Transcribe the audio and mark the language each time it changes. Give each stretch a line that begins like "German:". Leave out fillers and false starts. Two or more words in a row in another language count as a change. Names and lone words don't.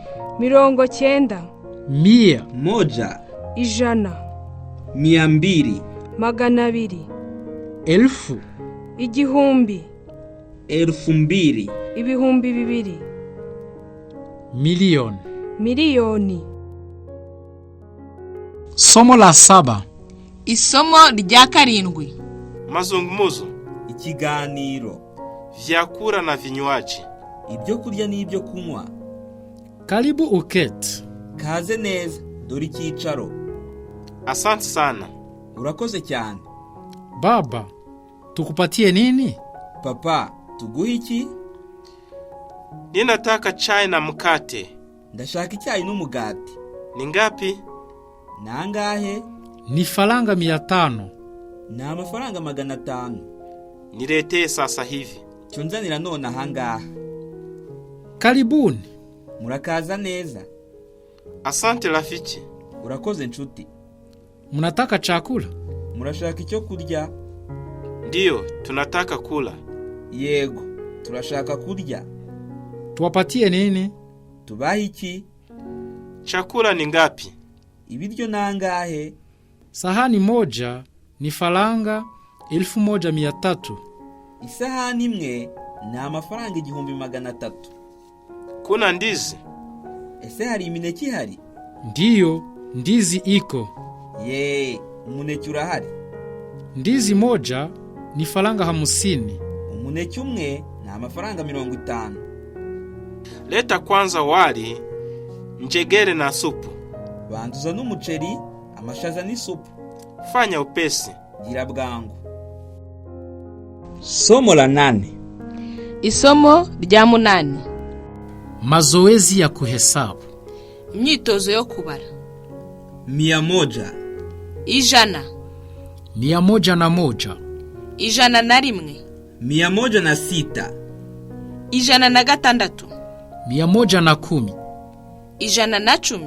Swahili: 90. 100. Moja. 100. 200. 200. 1000. 1000. 2000. 2,000. Milioni.
Kinyarwanda: Miliyoni.
Swahili: Somo la 7.
Kinyarwanda: Isomo rya 7.
Swahili: Mazungumzo.
Kinyarwanda: Ikiganiro.
Swahili: Vyakula na vinywaji.
Kinyarwanda: Ibyo kurya n'ibyo kunywa.
Swahili: Karibu uketi.
Kinyarwanda: Kaze neza, dore icyicaro.
Swahili: Asante sana.
Kinyarwanda: Urakoze cyane.
Swahili: Baba, tukupatie nini?
Kinyarwanda: Papa, tuguhe iki?
Swahili: Ninataka chai na mkate.
Kinyarwanda: Ndashaka icyayi n'umugati.
Swahili: Ni ngapi?
Kinyarwanda: Nangahe?
Swahili: Ni faranga 500.
Kinyarwanda: Ni amafaranga 500.
Swahili: Niletee sasa hivi.
Kinyarwanda: Cyonzanira none ahangaha.
Swahili: Karibuni.
Kinyarwanda: Murakaza neza.
Swahili: Asante rafiki.
Kinyarwanda: Urakoze nshuti.
Swahili: Mnataka chakula?
Kinyarwanda: Murashaka icyo kurya?
Swahili: Ndio, tunataka kula.
Kinyarwanda: Yego, turashaka kurya.
Swahili: Tuwapatie nini?
Kinyarwanda: Tubahe iki?
Swahili: Chakula ni ngapi?
Kinyarwanda: Ibiryo nangahe?
Swahili: Sahani moja ni faranga 1300.
Kinyarwanda: Isahani imwe ni amafaranga 1300.
Swahili: Kuna ndizi?
Kinyarwanda: Ese hari imineke ihari?
Swahili: Ndiyo, ndizi iko.
Kinyarwanda: Umuneke urahari.
Swahili: Ndizi moja ni faranga 50.
Kinyarwanda: Umuneke umwe ni amafaranga 50.
Swahili: Leta kwanza wali, njegere na supu.
Kinyarwanda: Banduza n'umuceri, amashaza n'isupu.
Swahili: Fanya upesi.
Kinyarwanda: Gira bwangu.
Swahili: Somo la 8.
Kinyarwanda: Isomo rya 8.
Swahili: Mazoezi ya kuhesabu.
Kinyarwanda: Imyitozo yo kubara. 100. 100. 101. 101. 106. 106. 110. 110.